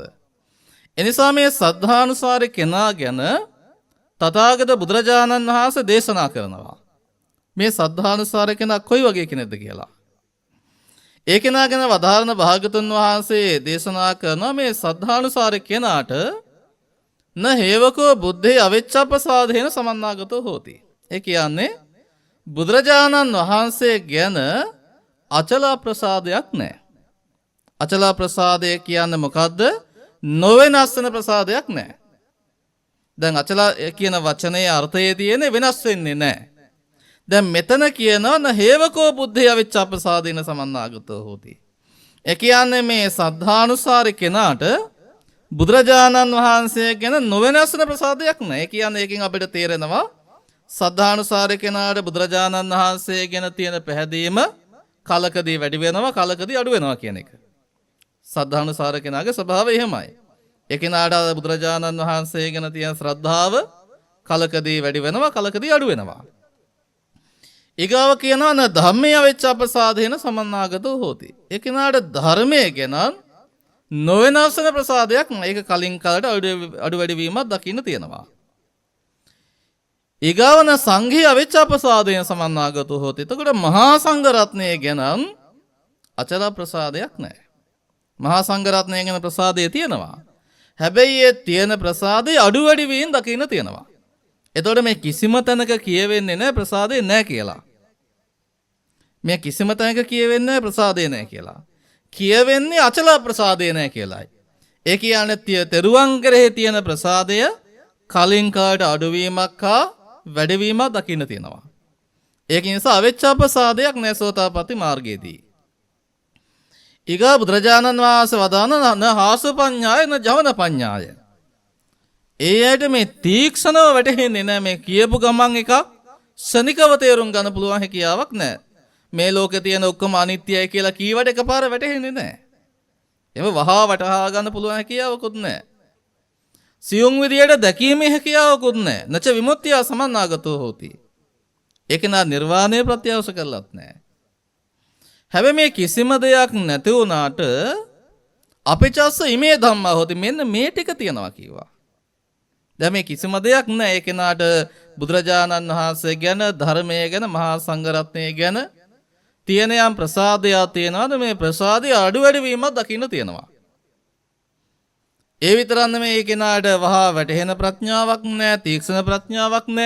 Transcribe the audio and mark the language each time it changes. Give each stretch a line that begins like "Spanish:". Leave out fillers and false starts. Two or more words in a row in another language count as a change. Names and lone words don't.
Sinhala: ඒ නිසා මේ සද්ධානුසාරී කෙනා ගැන තථාගත බුදුරජාණන් වහන්සේ දේශනා කරනවා. මේ සද්ධානුසාරී කෙනා කොයි වගේ කෙනෙක්ද කියලා. ඒ කෙනා ගැන වදාරන භාගතුන් වහන්සේ දේශනා කරන මේ සද්ධානුසාරී කෙනාට
Pali: න හේවකෝ බුද්ධේ අවිච්ඡප්පසාදේන සමන්නාගතෝ හෝති.
Sinhala: ඒ කියන්නේ බුදුරජාණන් වහන්සේ ගැන අචල ප්‍රසාදයක් නැහැ. අචල ප්‍රසාදය කියන්නේ මොකද්ද? නොවෙනස් වෙන ප්‍රසාදයක් නැහැ. දැන් අචල කියන වචනේ අර්ථයේ තියෙන වෙනස් වෙන්නේ නැහැ. දැන් මෙතන කියනවා
Pali: න හේවකෝ බුද්ධේ අවිච්ඡප්පසාදේන සමන්නාගතෝ හෝති.
Sinhala: ඒ කියන්නේ මේ සද්ධානුසාරී කෙනාට බුදුරජාණන් වහන්සේ ගැන නොවෙනස් වෙන ප්‍රසාදයක් නැහැ. ඒ කියන්නේ ඒකෙන් අපිට තේරෙනවා සද්ධානුසාරී කෙනාට බුදුරජාණන් වහන්සේ ගැන තියෙන පැහැදීම කලකදී වැඩි වෙනවා, කලකදී අඩු වෙනවා කියන එක. සද්ධානුසාරී කෙනාගේ ස්වභාවය එහෙමයි. ඒ කෙනාට බුදුරජාණන් වහන්සේ ගැන තියෙන ශ්‍රද්ධාව කලකදී වැඩි වෙනවා, කලකදී අඩු වෙනවා. ඊගාව කියනවා
Pali: න ධම්මේ අවිච්ඡප්පසාදේන සමන්නාගතෝ හෝති.
Sinhala: ඒ කෙනාට ධර්මයේ ගැන නොවෙනස් වෙන ප්‍රසාදයක් නෑ. ඒක කලින් කාලට අඩු වැඩි වීමක් දකින්න තියෙනවා.
Pali: ඊගාවන සංඝේ අවිච්ඡප්පසාදේන සමන්නාගතෝ හෝති.
Sinhala: එතකොට මහා සංඝ රත්නය ගැන අචල ප්‍රසාදයක් නෑ. මහා සංඝ රත්නය ගැන ප්‍රසාදය තියෙනවා. හැබැයි ඒ තියෙන ප්‍රසාදේ අඩු වැඩි වීම දකින්න තියෙනවා. එතකොට මේ කිසිම තැනක කියවෙන්නේ නැහැ ප්‍රසාදේ නැහැ කියලා. මේ කිසිම තැනක කියවෙන්නේ ප්‍රසාදේ නැහැ කියලා. කියවෙන්නේ අචල ප්‍රසාදේ නැහැ කියලායි. ඒ කියන්නේ තෙරුවන් කෙරෙහි තියෙන ප්‍රසාදය කලින් කාට අඩුවීමක් හා වැඩිවීමක් දකින්න තියෙනවා. ඒක නිසා අවිච්ඡප්පසාදයක් නැහැ සෝතාපට්ටි මාර්ගයේදී. ඊගා බුදුරජාණන් වහන්සේ වදාන
Pali: න හාසපඤ්ඤාය න ජවන පඤ්ඤාය.
Sinhala: ඒ ඇයිට මේ තීක්ෂණව වැටහෙන්නේ නැහැ. මේ කියපු ගමන් එකක් ශනිකව තේරුම් ගන්න පුළුවන් හැකියාවක් නැහැ. මේ ලෝකේ තියෙන ඔක්කොම අනිත්‍යයි කියලා කීවට එකපාර වැටහෙන්නේ නැහැ. එම වහා වටහා ගන්න පුළුවන් හැකියාවකුත් නැහැ. සියුම් විදියට දැකීමේ හැකියාවකුත් නැහැ.
Pali: නච විමුක්තිය සමන්නාගතෝ හෝති.
Sinhala: ඒක නා නිර්වාණය ප්‍රත්‍යවශ්‍ය කරලත් නැහැ. හැබැයි මේ කිසිම දෙයක් නැති වුණාට
Pali: අපිචස්ස ඉමේ ධම්මා හොති
Sinhala: මෙන්න මේ ටික තියනවා කිව්වා. දැන් මේ කිසිම දෙයක් නැහැ. ඒ කෙනාට බුදුරජාණන් වහන්සේ ගැන, ධර්මයේ ගැන, මහා සංඝ රත්නය ගැන තියෙන යම් ප්‍රසාදයක් තියෙනවාද? මේ ප්‍රසාදය අඩු වැඩි වීමක් දකින්න තියෙනවා. ඒ විතරක් නෙමෙයි ඒ කෙනාට වහා වැටහෙන ප්‍රඥාවක් නැහැ, තීක්ෂණ ප්‍රඥාවක් නැහැ.